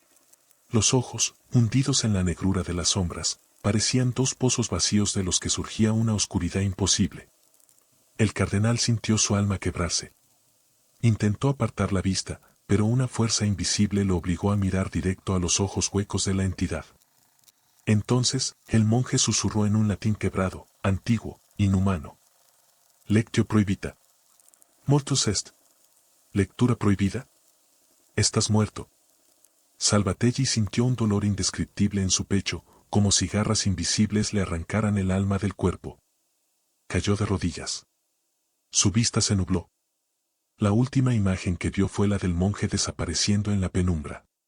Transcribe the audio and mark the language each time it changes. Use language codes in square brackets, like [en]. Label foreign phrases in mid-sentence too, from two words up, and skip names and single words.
[es] Los ojos, hundidos en la negrura de las sombras, parecían dos pozos vacíos de los que surgía una oscuridad imposible. El cardenal sintió su alma quebrarse. Intentó apartar la vista, pero una fuerza invisible lo obligó a mirar directo a los ojos huecos de la entidad. Entonces, el monje susurró en un latín quebrado, antiguo, inhumano. [la] Lectio prohibita. Mortus est. [es] ¿Lectura prohibida? Estás muerto. Salvateggi sintió un dolor indescriptible en su pecho, como si garras invisibles le arrancaran el alma del cuerpo. Cayó de rodillas. Su vista se nubló. La última imagen que vio fue la del monje desapareciendo en la penumbra.